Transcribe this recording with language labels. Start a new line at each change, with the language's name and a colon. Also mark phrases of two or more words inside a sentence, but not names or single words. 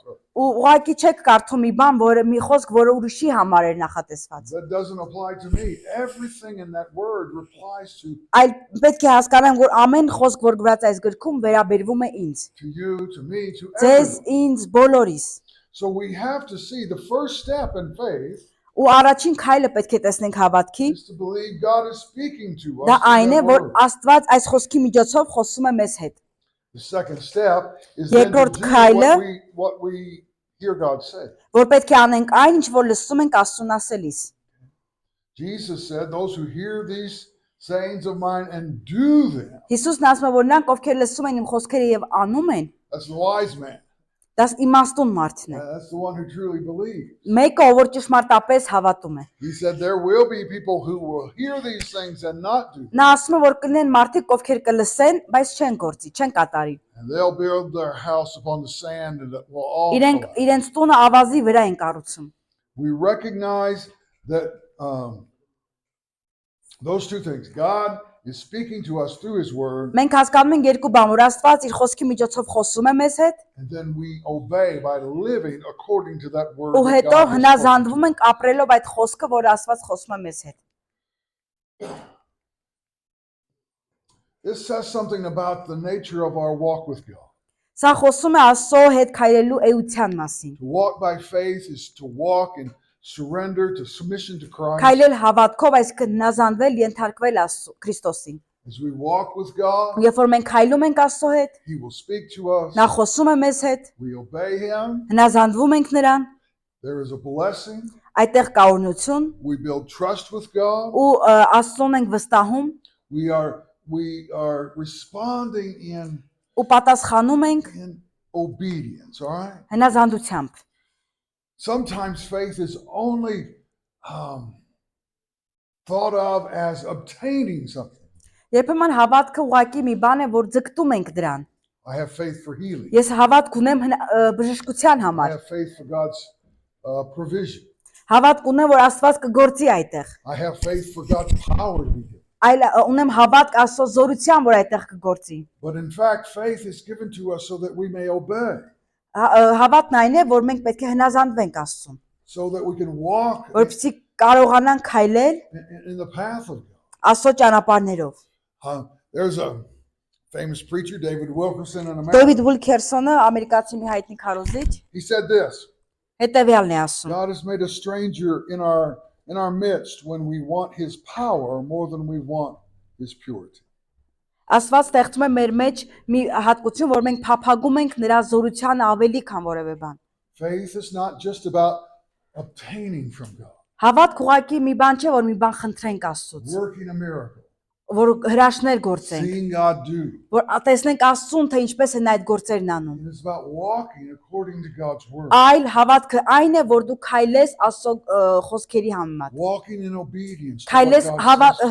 Armenian: Ու ուղղակի չեք կարդում մի բան, որը մի խոսք, որը ուրիշի համար է նախատեսված։
English: That doesn't apply to me. Everything in that word applies to
Armenian: Այլ պետք է հասկանանք, որ ամեն խոսք, որ գրված է այս գրքում, վերաբերվում է ինձ,
English: you, to me, to
Armenian: ձեզ,
English: everyone.
Armenian: ինձ, բոլորիս։
English: So we have to see the first step in faith
Armenian: Ու առաջին քայլը պետք է տեսնենք հավատքի,
English: is to believe God is speaking to us.
Armenian: դա
English: through
Armenian: այն է,
English: that
Armenian: որ
English: word.
Armenian: Աստված այս խոսքի միջոցով խոսում է մեզ հետ։
English: The second step is then to
Armenian: Երկրորդ
English: do
Armenian: քայլը,
English: what we hear God say.
Armenian: որ պետք է անենք այն, ինչ որ լսում ենք Աստծուն ասելիս։
English: Jesus said, those who hear these sayings of mine and do them,
Armenian: Հիսուսն ասում է, որ նրանք, ովքեր լսում են իմ խոսքերը եւ անում են,
English: that's the wise man.
Armenian: դա իմաստուն մարդն է։
English: That's the one who truly believes.
Armenian: Մեկը, որ ճշմարտապես հավատում է։
English: He said there will be people who will hear these things and not do them.
Armenian: Նա ասում է, որ կլինեն մարդիկ, ովքեր կլսեն, բայց չեն գործի, չեն կատարի։
English: And they'll build their house upon the sand and it will all
Armenian: Իրենք
English: collapse.
Armenian: իրենց տունը ավազի վրա են կառուցում։
English: We recognize that those two things. God is speaking to us through his word,
Armenian: Մենք հասկանում ենք երկու բան, որ Աստված իր խոսքի միջոցով խոսում է մեզ հետ,
English: and then we obey by living according to that word.
Armenian: ու
English: that
Armenian: հետո
English: God has spoken to
Armenian: հնազանդվում
English: us.
Armenian: ենք ապրելով այդ խոսքը, որ Աստված խոսում է մեզ հետ։
English: This says something about the nature of our walk with God.
Armenian: Սա խոսում է Աստծո հետ քայլելու էության մասին։
English: To walk by faith is to walk in surrender, to submission to Christ.
Armenian: Քայլել հավատքով, այսինքն հնազանդվել, ենթարկվել Աստծո Քրիստոսին։
English: As we walk with God,
Armenian: Երբ որ մենք քայլում ենք Աստծո հետ,
English: he will speak to us.
Armenian: նա խոսում է մեզ հետ,
English: We obey him.
Armenian: հնազանդվում ենք նրան,
English: There is a blessing.
Armenian: այդտեղ կա օրհնություն,
English: We build trust with God.
Armenian: ու Աստծուն ենք վստահում,
English: We are responding
Armenian: ու պատասխանում ենք
English: obedience, all right?
Armenian: հնազանդությամբ։
English: Sometimes faith is only thought of as obtaining something.
Armenian: Երբեմն հավատքը ուղղակի մի բան է, որ ձգտում ենք դրան։
English: I have faith for healing.
Armenian: Ես հավատք ունեմ բժշկության
English: I
Armenian: համար։
English: have faith for God's provision.
Armenian: Հավատք ունեմ, որ Աստված կգործի այդտեղ։
English: I have faith for God's power to be here.
Armenian: Այլ ունեմ հավատք Աստծո զորության, որ այդտեղ կգործի։
English: But in fact, faith is given to us so that we may obey,
Armenian: Հավատն այն է, որ մենք պետք է հնազանդվենք Աստծուն,
English: so that we can walk
Armenian: որպեսզի կարողանանք քայլել
English: in the path of God.
Armenian: Աստծո ճանապարհներով։
English: There's a famous preacher, David Wilkerson, in America.
Armenian: Դեվիդ Ուիլքերսոնը ամերիկացի մի հայտնի քարոզիչ
English: He said this:
Armenian: հետևյալն է ասում.
English: God has made a stranger in our midst when we want His power more than we want His purity.
Armenian: Աստված ստեղծում է մեր մեջ մի հատկություն, որ մենք փափագում ենք նրա զորությանը ավելի, քան որևէ բան։
English: Faith is not just about obtaining from God,
Armenian: Հավատք ուղղակի մի բան չէ, որ մի բան խնդրենք Աստծուց,
English: working a miracle,
Armenian: որ հրաշքներ գործենք,
English: seeing God do.
Armenian: որ տեսնենք Աստծուն, թե ինչպես են այդ գործերն անում։
English: It is about walking according to God's word,
Armenian: Այլ հավատքը այն է, որ դու քայլես Աստծո խոսքերի համեմատ։
English: walking in obedience to what
Armenian: Քայլես
English: God says.